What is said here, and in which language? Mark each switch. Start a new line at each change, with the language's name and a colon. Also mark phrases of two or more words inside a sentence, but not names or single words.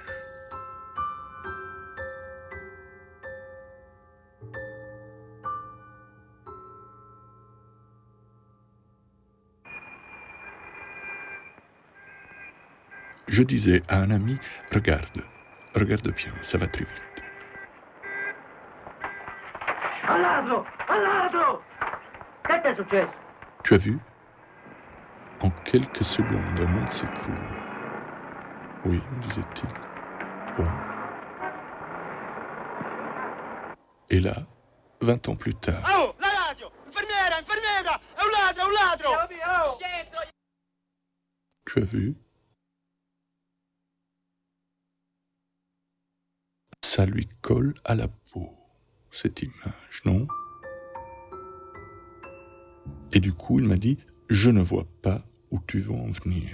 French: Je disais à un ami, regarde bien, ça va très vite.
Italian: Un ladro! Un ladro! Che t'è successo?
French: Tu as vu? En quelques secondes, un monde s'écroule. Oui, me disait-il. Bon. Et là, 20 ans plus tard. Oh, la radio!
Italian: Infermiera, infermiera! È un ladro, è un ladro!
French: Tu as vu? Ça lui colle à la peau, cette image, non? Et du coup, il m'a dit, je ne vois pas où tu veux en venir.